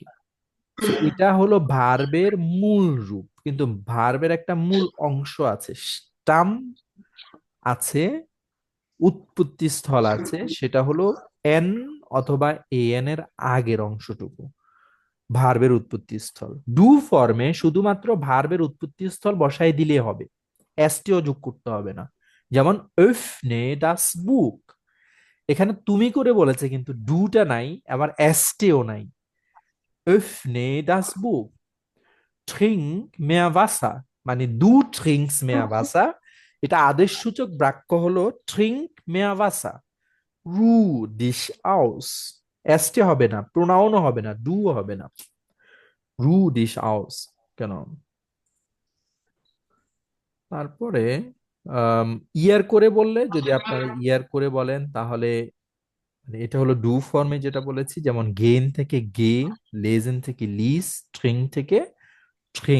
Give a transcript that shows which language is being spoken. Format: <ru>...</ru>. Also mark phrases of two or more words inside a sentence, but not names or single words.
<bn>সো এটা হলো ভার্বের মূল রূপ, কিন্তু ভার্বের একটা মূল অংশ আছে, স্টাম আছে, উৎপত্তি স্থল আছে, সেটা হলো এন অথবা এ এন এর আগের অংশটুকু ভার্বের উৎপত্তি স্থল। ডু ফর্মে শুধুমাত্র ভার্বের উৎপত্তি স্থল বসাই দিলে হবে, এসটিও যোগ করতে হবে না।</bn> <de>যেমন öffne das Buch,</de> <bn>এখানে তুমি করে বলেছে কিন্তু ডুটা নাই, আবার এসটিও নাই।</bn> <de>öffne das Buch, trink mehr Wasser, মানে du trinkst mehr Wasser,</de> <bn>এটা আদেশ সূচক বাক্য হলো</bn> <de>trink mehr Wasser, ruh dich aus,</de> <bn>এসটি হবে না, প্রোনাউনও হবে না, ডু হবে না,</bn> <de>ruh dich aus,</de> <bn>কেন। তারপরে ইয়ার করে বললে, যদি আপনারা ইয়ার করে বলেন তাহলে মানে এটা হলো ডু ফর্মে যেটা বলেছি, যেমন গেন থেকে গে, লেজেন থেকে লিস, ট্রিং থেকে ট্রিং।</bn>